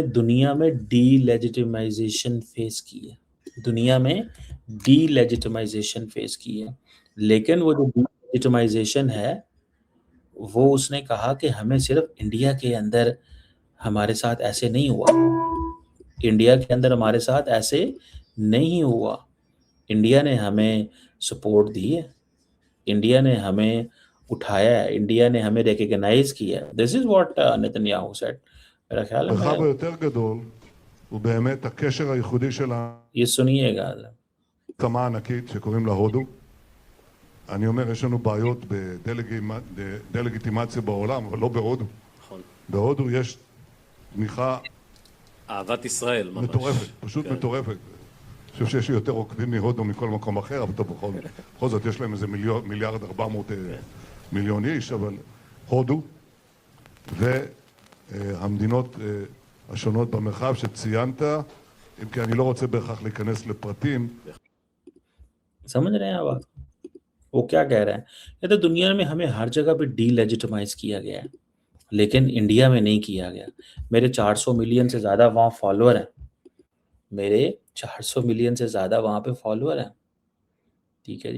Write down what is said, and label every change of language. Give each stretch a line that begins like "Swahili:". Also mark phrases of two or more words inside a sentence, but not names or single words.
Urdu: دنیا میں
English: delegitimization face
Urdu: کی ہے، دنیا میں
English: delegitimization face
Urdu: کی ہے، لیکن وہ جو ڈی لیجیٹیمائزیشن ہے وہ اس نے کہا کہ ہمیں صرف انڈیا کے اندر ہمارے ساتھ ایسے نہیں ہوا، انڈیا کے اندر ہمارے ساتھ ایسے نہیں ہوا، انڈیا نے ہمیں سپورٹ دی ہے، انڈیا نے ہمیں اٹھایا ہے، انڈیا نے ہمیں ریکگنائز کیا ہے۔
English: This is what نیتن یاہو said۔
Urdu: میرا خیال ہے
Hebrew: המרחב היותר גדול הוא באמת הקשר הייחודי של
Urdu: یہ سنیے گا۔
Hebrew: מעצמה ענקית שקוראים לה הודו. אני אומר, יש לנו בעיות בדה-לגיטימציה בעולם, אבל לא בהודו. נכון. בהודו יש תמיכה אהבת ישראל ממש. מטורפת, פשוט מטורפת. אני חושב שיש יותר עוקבים מהודו מכל מקום אחר, אבל טוב, בכל זאת יש להם איזה 1,400,000,000 איש, אבל הודו והמדינות השונות במרחב שציינת, אם כי אני לא רוצה בהכרח להיכנס לפרטים.
Urdu: سمجھ رہے ہیں آپ بات؟ وہ کیا کہہ رہے ہیں؟ یہ تو دنیا میں ہمیں ہر جگہ پہ ڈی لیجیٹمائز کیا گیا ہے، لیکن انڈیا میں نہیں کیا گیا۔ میرے 400 ملین سے زیادہ وہاں فالوور ہیں، میرے 400 ملین سے زیادہ وہاں پہ فالوور ہیں، ٹھیک ہے جی۔